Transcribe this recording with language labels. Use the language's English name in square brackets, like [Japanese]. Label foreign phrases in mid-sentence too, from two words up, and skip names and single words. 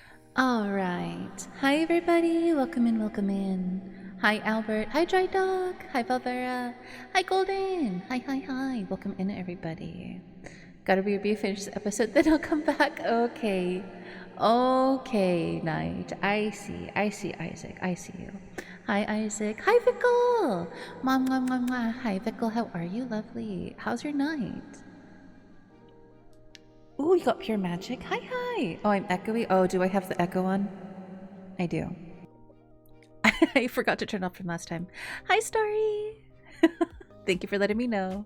[English] All right. Hi, everybody. Welcome in, welcome in. Hi, Albert. Hi, Dry Dog. Hi, Valvera. Hi, Golden. Hi, hi, hi. Welcome in, everybody. Gotta be finished this episode, then I'll come back. Okay. Okay, Night. I see, Isaac. I see you. Hi, Isaac. Hi, Vickle. Mwah, mwah, mwah, mwah. Hi, Vickle. How are you? Lovely. How's your night? Ooh, you got pure magic. Hi, hi. Oh, I'm echoey. Oh, do I have the echo on? I do. I forgot to turn off from last time. Hi, Starry. Thank you for letting me know.